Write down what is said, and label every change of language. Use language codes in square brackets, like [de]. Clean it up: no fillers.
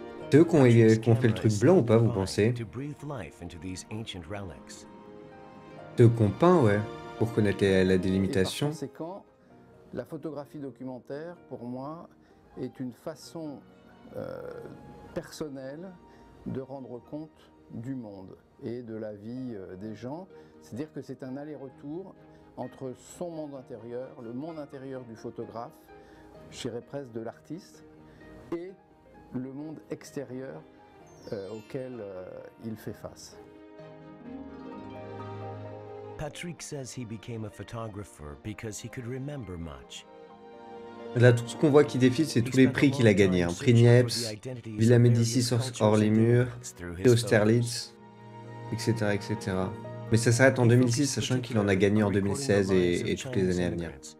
[fr] C'est eux qui ont fait le truc blanc ou pas, vous pensez? [en] To breathe life into these ancient relics. [fr] C'est eux qui ont peint, ouais. pour connaître la Et par délimitation. conséquent, la photographie documentaire, pour moi, est une façon personnelle de rendre compte du monde et de la vie des gens. C'est-à-dire que c'est un aller-retour entre son monde intérieur, le monde intérieur du photographe, je dirais presque de l'artiste, et le monde extérieur auquel il fait face. [en] Patrick says he became a photographer because he could remember much. [fr] Là, tout ce qu'on voit qui défile, c'est tous les prix qu'il a gagnés. Hein. Prix Niepce, Villa Médicis hors les murs, prix Austerlitz, etc., etc. Mais ça s'arrête en 2006, sachant qu'il en a gagné en 2016 et toutes les années à venir.